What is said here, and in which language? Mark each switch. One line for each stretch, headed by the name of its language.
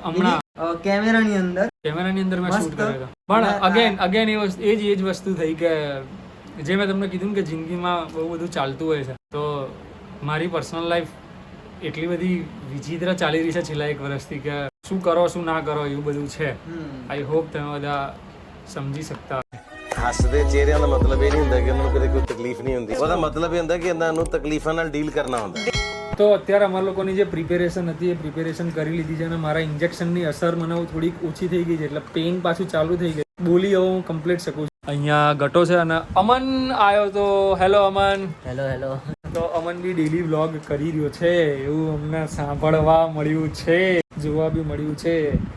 Gujarati: હમણાં કેમેરાની અંદર મેં શૂટ કર્યો હતો. પણ અગેન એ જ વસ્તુ થઈ કે જે મેં તમને કીધું કે જિંદગીમાં બહુ બધું ચાલતું હોય છે. તો મારી પર્સનલ લાઈફ એટલી બધી વિચિત્ર ચાલી રહી છે છેલ્લા 1 વર્ષથી કે શું કરો શું ના કરો એવું બધું છે. આઈ હોપ તમે બધા સમજી શકતા.
Punjabi: ਹੱਸਦੇ ਚਿਹਰਿਆਂ ਦਾ ਮਤਲਬ ਇਹ ਨਹੀਂ ਹੁੰਦਾ ਕਿ ਉਹਨਾਂ ਨੂੰ ਕਦੇ ਕੋਈ ਤਕਲੀਫ ਨਹੀਂ ਹੁੰਦੀ. ਉਹਦਾ ਮਤਲਬ ਇਹ ਹੁੰਦਾ ਕਿ ਇਹਨਾਂ ਨੂੰ ਤਕਲੀਫਾਂ ਨਾਲ ડીલ કરना ਹੁੰਦਾ.
Gujarati: તો અત્યારે અમારા લોકોની જે પ્રિપેરેશન હતી એ પ્રિપેરેશન કરી લીધી છે અને મારા ઇન્જેક્શનની અસર મને થોડીક ઓછી થઈ ગઈ છે, એટલે પેઇન પાછું ચાલુ થઈ ગઈ. બોલી હવે હું કમ્પ્લીટ શકું છું. અહીંયા ગટો છે અને અમન આવ્યો. તો હેલો અમન. હેલો. તો અમન બી ડેલી વ્લોગ કરી રહ્યો છે એવું અમને સાંભળવા મળ્યું છે, જોવા બી મળ્યું છે.